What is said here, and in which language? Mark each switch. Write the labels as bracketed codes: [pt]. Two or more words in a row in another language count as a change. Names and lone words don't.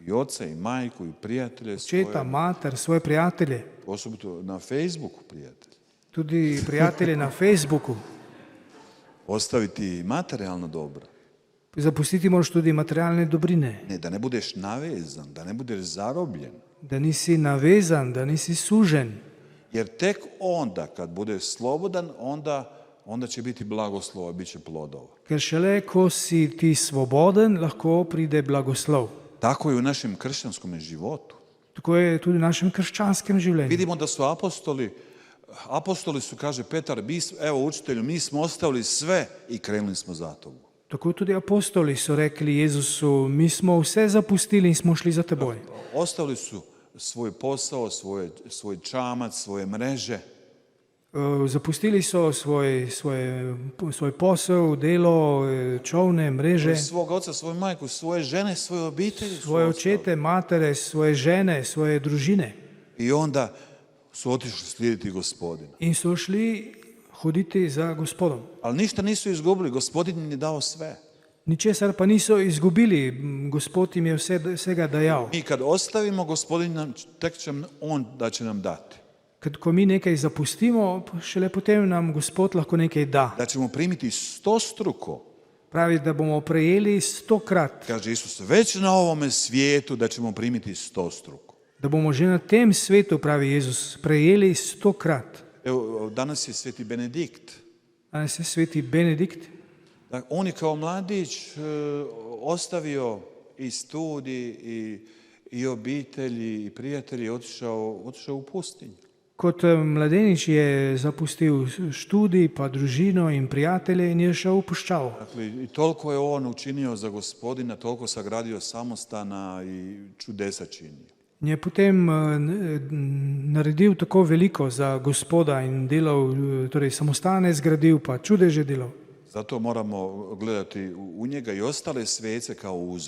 [hr] i oca, i majku, i prijatelje [sl] očeta, svoje, mater, svoje prijatelje, [hr] osobito na Facebooku prijatelje. [sl] tudi prijatelje na Facebooku. [hr] Ostaviti materijalno dobro. [sl] Zapustiti moraš tudi materialne dobrine, [hr] Ne, da ne budeš navezan, da ne budeš zarobljen. [sl] da nisi navezan, da nisi sužen. [hr] Jer tek onda kad budeš slobodan, onda će biti blagoslova, bit će plodova. [sl] Ker šele, ko si ti svoboden, lahko pride blagoslov. [hr] Tako je u našem kršćanskom životu. [sl] Tako je tudi v našem krščanskem življenju. [hr] Vidimo da su apostoli su, kaže Petar, evo učitelju, mi smo ostavili sve i krenuli smo za tobom. [sl] Tako tudi apostoli so rekli Jezusu, mi smo vse zapustili in smo šli za teboj. [hr] Ostavili su svoj posao, svoj čamac, svoje mreže. [sl] Zapustili so svoj posel, delo, čovne, mreže, [hr] Svog oca, svoju majku, svoje žene, svoje obitelji. su svoje ostavili. [sl] očete, matere, svoje žene, svoje družine. [hr] I onda su otišli slijediti Gospodina. [sl] In so šli hoditi za Gospodom. [hr] Ali ništa nisu izgubili, Gospodin im je dao sve. [sl] Ničesar pa niso izgubili, Gospod jim je vsega dajal. [hr] Mi kad ostavimo, Gospodin nam, tek će on da će nam dati. [sl] Ko mi nekaj zapustimo, šele potem nam Gospod lahko nekaj da. [hr] Da ćemo primiti 100-struko. [sl] Pravi, da bomo prejeli 100-krat, [hr] Kaže Isus, već na ovome svijetu da ćemo primiti 100-struko. [sl] da bomo že na tem svetu, pravi Jezus, prejeli 100-krat. [hr] Evo, danas je Sveti Benedikt. [sl] Danes je sveti Benedikt. [hr] Dakle, on je kao mladić ostavio i studij i obitelji i prijatelji, otišao u pustinju. [sl] Kot mladenič je zapustil študij, pa družino in prijatelje in je šel v puščavo. [hr] Dakle, i toliko je on učinio za Gospodina, toliko sagradio samostana i čudesa činio. [sl] In je potem naredil tako veliko za Gospoda in delal, torej samostane zgradil, pa čudeže delal. [hr] Zato moramo gledati u njega i ostale svece kao uzor.